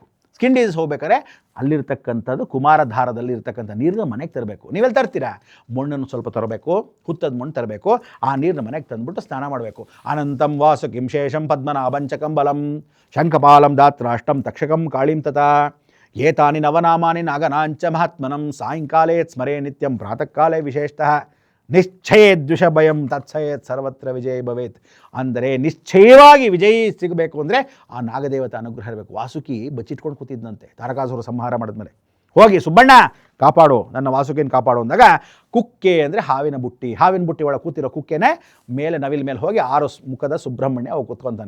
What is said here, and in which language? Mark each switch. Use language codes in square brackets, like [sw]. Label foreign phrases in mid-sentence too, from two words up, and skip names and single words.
[en] skin disease [kn] ಹೋಗ್ಬೇಕಾದ್ರೆ ಅಲ್ಲಿರ್ತಕ್ಕಂಥದ್ದು ಕುಮಾರಧಾರದಲ್ಲಿ ಇರ್ತಕ್ಕಂಥ ನೀರನ್ನ ಮನೆಗೆ ತರಬೇಕು. ನೀವೆಲ್ಲಿ ತರ್ತೀರಾ? ಮಣ್ಣನ್ನು ಸ್ವಲ್ಪ ತರಬೇಕು, ಹುತ್ತದ ಮಣ್ಣು ತರಬೇಕು. ಆ ನೀರನ್ನ ಮನೆಗೆ ತಂದುಬಿಟ್ಟು ಸ್ನಾನ ಮಾಡಬೇಕು. [sa] ಅನಂತಂ ವಾಸು ಕಿಂ ಶೇಷಂ ಪದ್ಮನಾಭಂಚಕಂ ಬಲಂ ಶಂಖಪಾಲಂ ದಾತ್ರಾಷ್ಟಂ ತಕ್ಷಕಂ ಕಾಳಿಂ ತಥಾ ಏತಾನಿ ನವನಾಮಾನಿ ನಾಗನಾಂಚ ಮಹಾತ್ಮನಂ ಸಾಯಂಕಾಲೇ ಸ್ಮರೇ ನಿತ್ಯಂ ಪ್ರಾತಃ ಕಾಲೇ ವಿಶೇಷತಃ ನಿಶ್ಚಯೇದ್ ದ್ವಿಷಭಯಂ ತತ್ಸಯೇತ್ ಸರ್ವತ್ರ ವಿಜಯ ಭವೇತ್. [kn] ಅಂದರೆ ನಿಶ್ಚಯವಾಗಿ ವಿಜಯಿ ಸಿಗಬೇಕು ಅಂದರೆ ಆ ನಾಗದೇವತೆ ಅನುಗ್ರಹ ಇರಬೇಕು. ವಾಸುಕಿ ಬಚ್ಚಿಟ್ಕೊಂಡು ಕೂತಿದ್ದಂತೆ ತಾರಕಾಸುರ ಸಂಹಾರ ಮಾಡಿದ್ಮೇಲೆ. ಹೋಗಿ ಸುಬ್ಬಣ್ಣ ಕಾಪಾಡು, ನನ್ನ ವಾಸುಕಿನ ಕಾಪಾಡು ಅಂದಾಗ ಕುಕ್ಕೆ ಅಂದರೆ ಹಾವಿನ ಬುಟ್ಟಿ. ಹಾವಿನ ಬುಟ್ಟಿ ಒಳಗೆ ಕೂತಿರೋ ಕುಕ್ಕೆನೇ ಮೇಲೆ ನವಿಲ್ ಮೇಲೆ ಹೋಗಿ 6 ಮುಖದ ಸುಬ್ರಹ್ಮಣ್ಯ ಅವು ಕೂತ್ಕೊತಾನೆ.